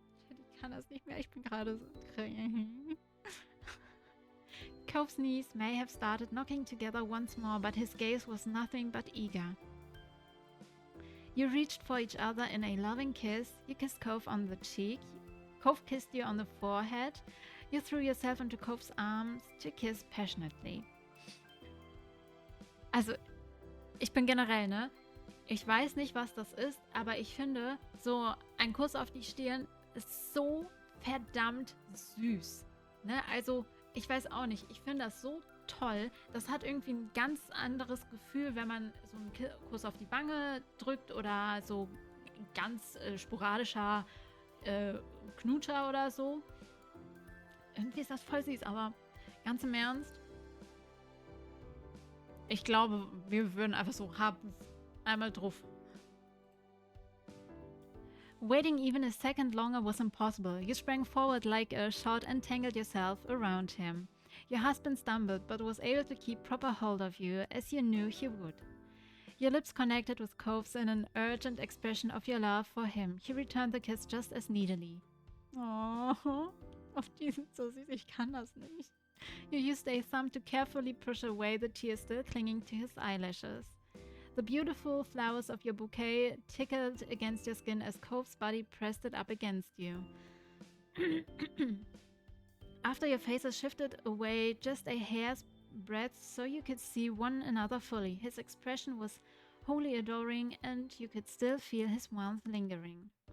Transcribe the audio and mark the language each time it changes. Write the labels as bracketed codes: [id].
[de] Ich kann das nicht mehr, ich bin gerade so... [en] Cove's knees may have started knocking together once more, but his gaze was nothing but eager. You reached for each other in a loving kiss. You kissed Cove on the cheek. Cove kissed you on the forehead. You threw yourself into Cove's arms to kiss passionately. [de] Also, ich bin generell, ne? Ich weiß nicht, was das ist, aber ich finde, so ein Kuss auf die Stirn ist so verdammt süß. Ne? Also, ich weiß auch nicht. Ich finde das so toll. Das hat irgendwie ein ganz anderes Gefühl, wenn man so einen Kuss auf die Wange drückt oder so ganz sporadischer Knutscher oder so. Irgendwie ist das voll süß, aber ganz im Ernst. Ich glaube, wir würden einfach so einmal drauf. [en] Waiting even a second longer was impossible. You sprang forward like a shot and tangled yourself around him. Your husband stumbled, but was able to keep proper hold of you, as you knew he would. Your lips connected with Cove's in an urgent expression of your love for him. He returned the kiss just as needily. [de] Oh, die sind so süß, ich kann das nicht. [en] You used a thumb to carefully push away the tears still clinging to his eyelashes. The beautiful flowers of your bouquet tickled against your skin as Cove's body pressed it up against you. After your faces shifted away just a hair's breadth so you could see one another fully, his expression was wholly adoring and you could still feel his warmth lingering.